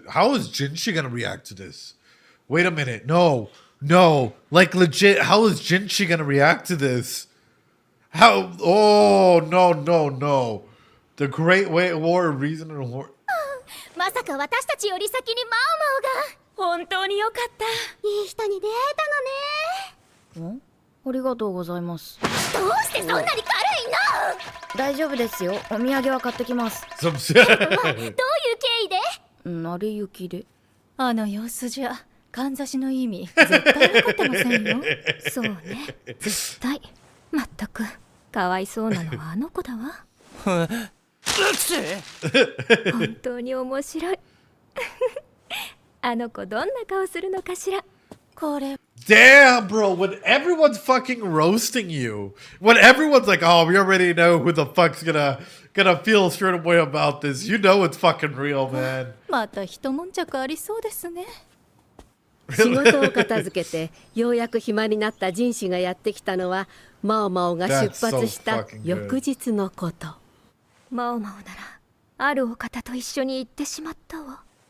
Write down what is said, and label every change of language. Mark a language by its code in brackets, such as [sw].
[en] How is Jinshi gonna react to this? Wait a minute. No. Like legit, how is Jinshi gonna react to this? How? Oh, no. The Great War of Reason and War. [ja] まさか私たちより先にマオマオが。本当によかった。いい人に出会えたのね。ありがとうございます。どうしてそんなに軽いの。大丈夫ですよ。お土産は買ってきます。どういう経緯で。成り行きで。あの様子じゃかんざしの意味絶対分かってませんよ。そうね、絶対。まったくかわいそうなのはあの子だわ。本当に面白い。あの子どんな顔するのかしら。これ [en] Damn, bro, when everyone's fucking roasting you, when everyone's like, oh, we already know who the fuck's gonna feel a certain way about this, you know it's fucking real, man. [ja] また一悶着ありそうですね。仕事を片付けてようやく暇になったジン氏がやってきたのはマオマオが出発した翌日のこと。マオマオならあるお方と一緒に行ってしまったわ。